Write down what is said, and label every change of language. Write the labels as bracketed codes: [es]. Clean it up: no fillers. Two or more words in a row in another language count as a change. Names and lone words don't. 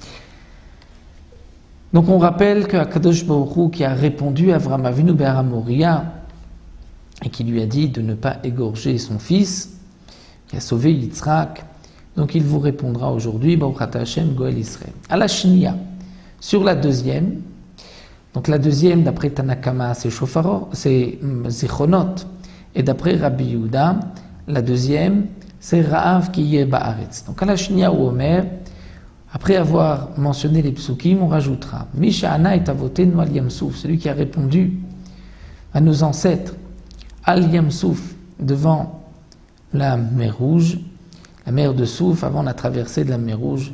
[fr] Donc on rappelle que [he] הקדוש ברוך הוא, [fr] qui a répondu à [he] אברהם אבינו בהר מוריה, [fr] et qui lui a dit de ne pas égorger son fils, qui a sauvé Yitzhak, donc il vous répondra aujourd'hui, [he] ברוך אתה השם גואל ישראל. [fr] À la Shnia, sur la deuxième, donc la deuxième d'après Tanakama c'est Shofarot, c'est Zichronot, et d'après Rabbi Yehuda, la deuxième, c'est [he] רעב כי יהיה בארץ. [fr] Donc à la Shnia ou Omer, après avoir mentionné les psukim, on rajoutera [he] מי שענה את אבותינו על ים סוף, [fr] celui qui a répondu à nos ancêtres [he] על ים סוף, [fr] devant la mer Rouge, la mer de Souf, avant la traversée de la mer Rouge.